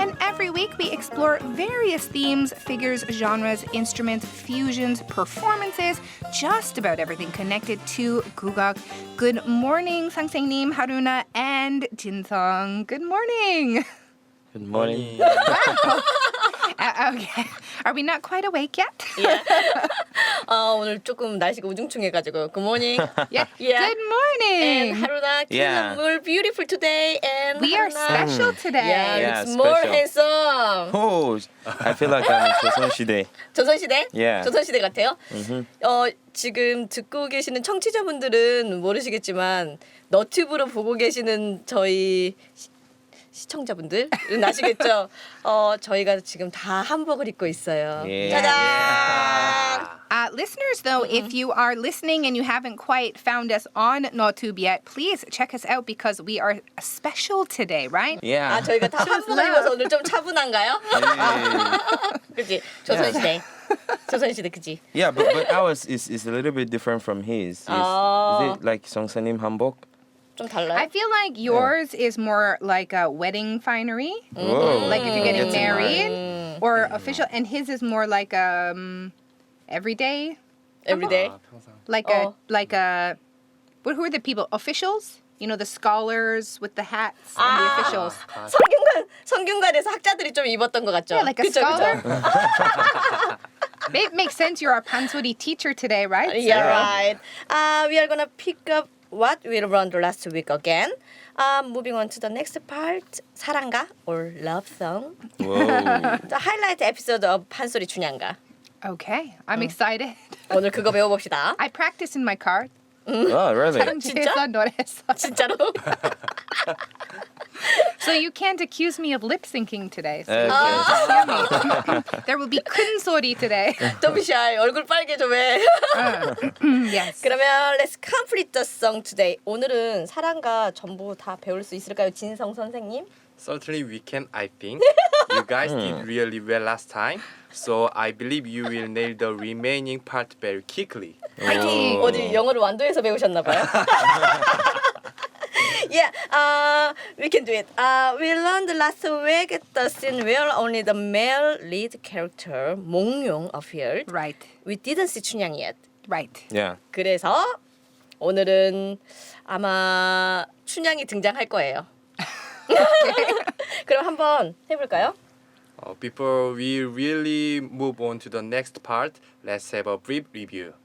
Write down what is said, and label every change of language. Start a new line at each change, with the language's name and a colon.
English: And every week we explore various themes, figures, genres, instruments, fusions, performances, just about everything connected to Gugak. Good morning, 선생님, Haruna, and Jinsung. Good morning. Good morning. Okay. Are we not quite awake yet? Yeah.
Korean: 오늘 조금 날씨가 우중충해가지고
English: Good morning. Yeah. Yeah. Good morning. And Haruna, Yeah. we're beautiful today. And We are Haruna, special today. Yeah, Yeah, looks more special. handsome. Oh, I feel like I'm in 조선시대.
Korean: 조선시대?
English: Yeah.
Korean: 조선시대 같아요? 지금 듣고 계시는 청취자분들은 모르시겠지만 너튜브로 보고 계시는 저희 시청자분들은 아시겠죠? 저희가 지금 다 한복을 입고 있어요.
English: Yeah.
Korean: 짜잔!
English: Listeners, though, if you are listening and you haven't quite found us on NoTube yet, please check us out because we are special today, right? Yeah.
Korean: 저희가 다 한복을 입어서 오늘 좀 차분한가요? 그치? 조선시대. 조선시대, 그치?
English: Yeah, but ours is a little bit different from his. Is it like 성사님 한복?
Korean: 좀 달라요?
English: I feel like yours is more like a wedding finery, Whoa. like if you're getting That's married, nice. or official, and his is more like everyday, Everyday? like a who are the people? Officials? You know, the scholars with the hats and the officials.
Korean: 성균관에서 학자들이 좀 입었던 것 같죠?
English: Yeah, like a
Korean: 그쵸,
English: scholar.
Korean: 그쵸?
English: It makes sense. You're our pansori teacher today, right? Yeah, right. We are gonna pick up what we learned last week again. Moving on to the next part, 사랑가 or love song. Whoa. The highlight episode of 판소리 춘향가. Okay, I'm excited.
Korean: 오늘 그거 배워봅시다.
English: I practice in my car. Oh, really?
Korean: 현지에서 노래했어. 진짜로?
English: So you can't accuse me of lip syncing today. So Okay. hear me. There will be 큰 소리 today. Don't be shy.
Korean: 얼굴 빨개 좀 해.
English: Yes. 그러면 let's complete the song today.
Korean: 오늘은 사랑가 전부 다 배울 수 있을까요, 진성 선생님?
English: Certainly we can, I think. You guys did really well last time. So I believe you will nail the remaining part very quickly.
Korean: 파이팅! 어디 영어를 완도에서 배우셨나 봐요.
English: Yeah, we can do it. We learned last week the scene where only the male lead character 몽룡 appeared. Right. We didn't see 춘향 yet. Right. Yeah.
Korean: 그래서 오늘은 아마 춘향이 등장할 거예요. 그럼 한번 해볼까요?
English: Before we really move on to the next part, let's have a brief review.